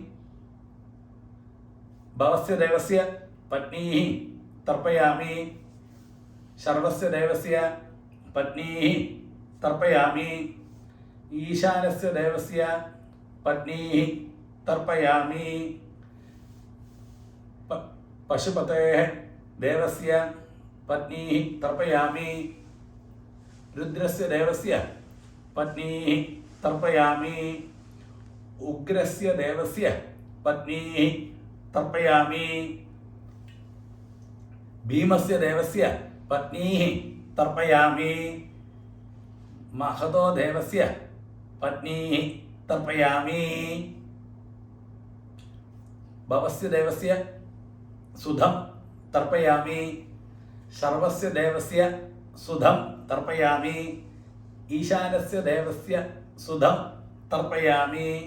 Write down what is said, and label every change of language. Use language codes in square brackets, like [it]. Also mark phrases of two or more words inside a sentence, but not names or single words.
[sa] ഭവസ്യ ദേവസ്യ പത്നീഃ തർപ്പയാമി ശർവസ്യ ദേവസ്യ പത്നീഃ തർപ്പയാമി ഈശാനസ്യ ദേവസ്യ പത്നീഃ തർപ്പയാമി പശുപതേഃ ദേവസ്യ പത്നീഃ തർപ്പയാമി രുദ്രസ്യ ദേവസ്യ പത്നീഃ തർപ്പയാമി ഉഗ്രസ്യ ദേവസ്യ पत्नीः तर्पयामि भीमस्य देवस्य पत्नीः तर्पयामि महतो देवस्य पत्नीः तर्पयामि भवस्य देवस्य सुधं तर्पयामि शर्वस्य देवस्य सुधं तर्पयामि ईशानस्य देवस्य सुधं तर्पयामि